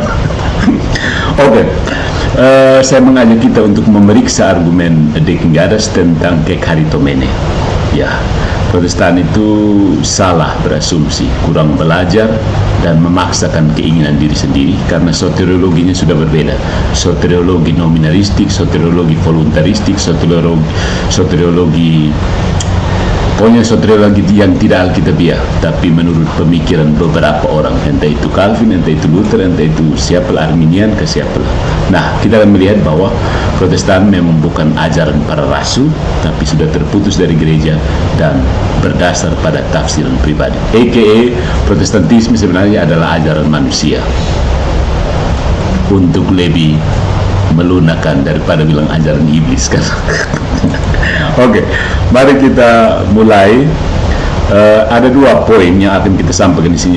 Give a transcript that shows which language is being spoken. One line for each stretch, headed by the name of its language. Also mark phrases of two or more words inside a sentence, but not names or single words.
Indonesian: Oke. Saya mengajak kita untuk memeriksa argumen The King Goddess tentang kekaritomene. Ya, Protestan itu salah berasumsi, kurang belajar dan memaksakan keinginan diri sendiri karena soteriologinya sudah berbeda. Soteriologi nominalistik, soteriologi voluntaristik, soteriologi pokoknya soteriologi yang tidak alkitabiah, tapi menurut pemikiran beberapa orang, entah itu Calvin, entah itu Luther, entah itu siapalah, Arminian ke siapalah. Nah, kita akan melihat bahwa Protestan memang bukan ajaran para rasul, tapi sudah terputus dari gereja dan berdasar pada tafsiran pribadi. A.k.a. Protestantisme sebenarnya adalah ajaran manusia untuk lebih melunakkan daripada bilang ajaran iblis kan. Oke, mari kita mulai. Ada dua poin yang akan kita sampaikan di sini.